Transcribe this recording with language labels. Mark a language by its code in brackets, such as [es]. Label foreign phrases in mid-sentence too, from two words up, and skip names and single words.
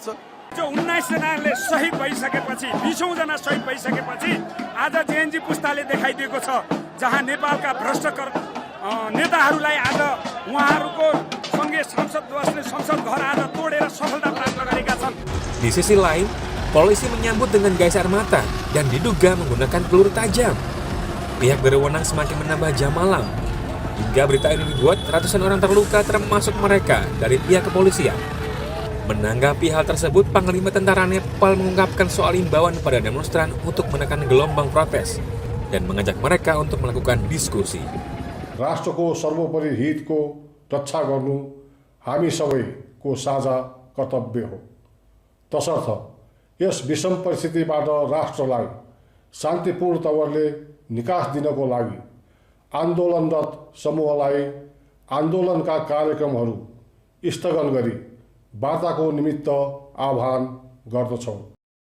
[ne] जो 19 जनाले शहीद भइसकेपछि, 20औं जना शहीद भइसकेपछि आज जेएनजी पुस्ताले देखाइदिएको छ, जहाँ नेपालका भ्रष्ट नेताहरूलाई आज उहाँहरूको सँगै संसद बस्ने संसद घर आज तोडेर सफलता प्राप्त गरेका छन्। [id] Di sisi lain, polisi menyambut dengan gas air mata dan diduga menggunakan peluru tajam. Pihak berwenang semakin menambah jam malam. Hingga berita ini dibuat, ratusan orang terluka termasuk mereka dari pihak kepolisian. Menanggapi hal tersebut, Panglima Tentara Nepal mengungkapkan soal imbauan pada demonstran untuk menekan gelombang protes dan mengajak mereka untuk melakukan diskusi. [ne] राष्ट्रको सर्वोपरि हितको रक्षा गर्नु हामी सबैको साझा कर्तव्य हो। तसर्थ यस विषम परिस्थितिबाट राष्ट्रलाई शान्तिपूर्ण तवरले निकास दिनको लागि आन्दोलनरत समूहलाई आन्दोलनका कार्यक्रमहरू स्थगन गरी वार्ताको निमित्त आह्वान गर्दछौँ।